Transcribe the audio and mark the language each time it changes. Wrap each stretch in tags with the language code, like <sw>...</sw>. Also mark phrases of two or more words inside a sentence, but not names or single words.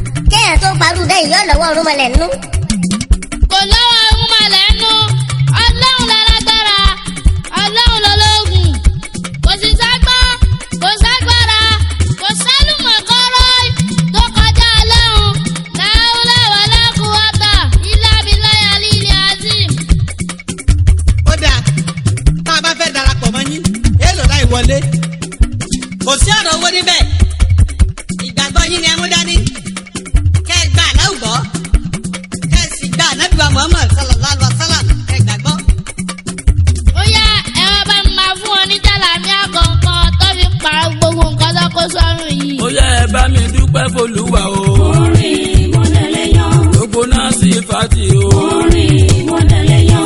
<yo>Kéèyàn tó parú bẹ́ẹ̀ yóò lọ́wọ́ ọ̀rúnmọlẹ̀ nínú. Kò lọ́wọ́ ọ̀rúnmọlẹ̀ nínú. Ọlọ́run lálágbára. Ọlọ́run lológun. Kò sì sọ́gbọ́n, kò ságbára, kò sálùmọ̀kọ́rọ́ tó kọjá Ọlọ́run.</yo> <ar>لا حول ولا قوة إلا بالله العلي العظيم.</ar> <yo>Ó dáa, tá a bá fẹ́ darapọ̀ mọ́ yín, èèlò láì wọlé? Kò sí ọ̀rọ̀ owó níbẹ̀. Ìgbàgbọ́ yín ni ẹ mú dání. Kẹ́ ẹ gba Allahu gbọ́. Kẹ́ ẹ sì gba Ànábì wa Muhammad</yo> <ar>صلى الله عليه وسلم.</ar> <yo>Kẹ́ ẹ gbàgbọ́. Ó yá, ẹ wá bá mi máa fún wọn ní jàlámíà kọ̀ọ̀kan tó fi pààrọ̀ gbogbo nǹkan tó kó sọ́run. Ó yá, ẹ bá mi dúpẹ́ f'Olúwa o. Orin ìmọ̀lẹ́lẹ́yọ̀. Gbogbo náà sì fàtì o. Orin ìmọ̀lẹ́lẹ́yọ̀.</yo>